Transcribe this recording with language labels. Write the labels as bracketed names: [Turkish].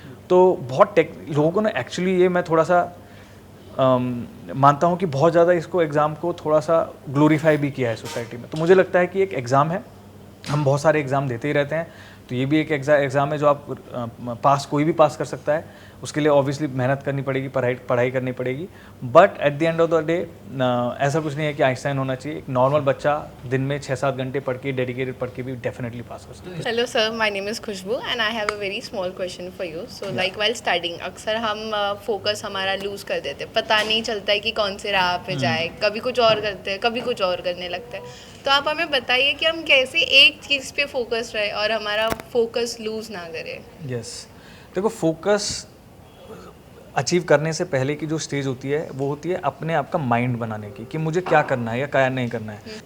[Hindi] तो बहुत लोगों को ना एक्चुअली, ये मैं थोड़ा सा मानता हूँ कि बहुत ज़्यादा इसको एग्ज़ाम को थोड़ा सा ग्लोरीफाई भी किया है सोसाइटी में. तो मुझे लगता है कि एक एग्ज़ाम है, हम बहुत सारे एग्ज़ाम देते ही रहते हैं, तो ये भी एक एग्ज़ाम है जो आप कोई भी पास कर सकता है. उसके लिए ऑब्वियसली मेहनत करनी पड़ेगी, पढ़ाई करनी पड़ेगी, [English] but at the end of the day [Hindi] ऐसा कुछ नहीं है कि आइंस्टाइन होना चाहिए. एक नॉर्मल बच्चा दिन में 6-7 घंटे पढ़ के, डेडिकेटेड पढ़ के भी डेफिनेटली पास कर सकता है. [English] Hello sir, my name is Khushbu and I have a very small question for you. So like while studying, [Hindi] अक्सर हम फोकस हमारा लूज़ कर देते हैं, पता नहीं चलता है कि कौन से राह पे जाए, कभी कुछ और करते हैं, कभी कुछ और करने लगते हैं. तो आप हमें बताइए कि हम कैसे एक चीज़ पे फोकस रहे और हमारा फोकस लूज़ ना करे. यस, देखो, फोकस अचीव करने से पहले की जो स्टेज होती है वो होती है अपने आप का माइंड बनाने की, कि मुझे क्या करना है या क्या नहीं करना है.